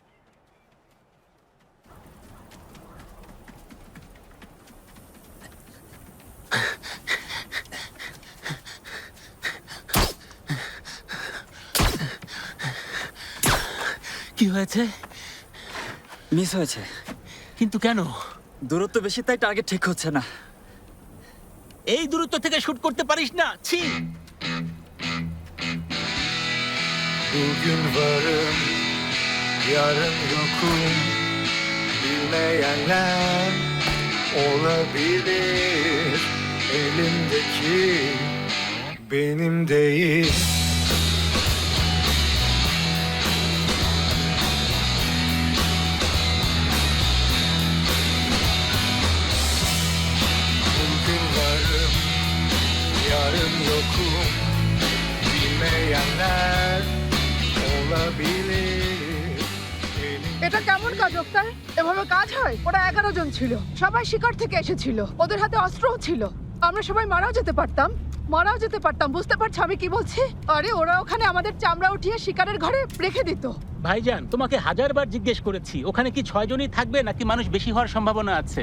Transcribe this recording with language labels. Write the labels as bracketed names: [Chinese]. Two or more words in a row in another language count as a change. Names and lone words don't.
[Bangla] কি হয়েছে? মিস হয়েছে। কিন্তু কেন? দূরত্ব বেশি তাই টার্গেট ঠিক হচ্ছে না। এই দূরত্ব থেকে শুট করতে পারিস না? ছি! [Turkish] Bugün varım, yarın yokum. Bilmeyenler olabilir. Elimdeki benim değil. Bugün varım, yarın yokum. Bilmeyenler olabilir. [Bangla] এটা কেমন কাজ ওক্তার? এভাবে কাজ হয়? ওরা 11 জন ছিল, সবাই শিকার থেকে এসেছিল, ওদের হাতে অস্ত্রও ছিল। আমরা সবাই মারাও যেতে পারতাম, বুঝতে পারছো আমি কি বলছি? আরে ওরা ওখানে আমাদের চামড়া উঠিয়ে শিকারের ঘরে রেখে দিত। ভাইজান, তোমাকে 1000বার জিজ্ঞেস করেছি ওখানে কি 6 জনই থাকবে নাকি মানুষ বেশি হওয়ার সম্ভাবনা আছে?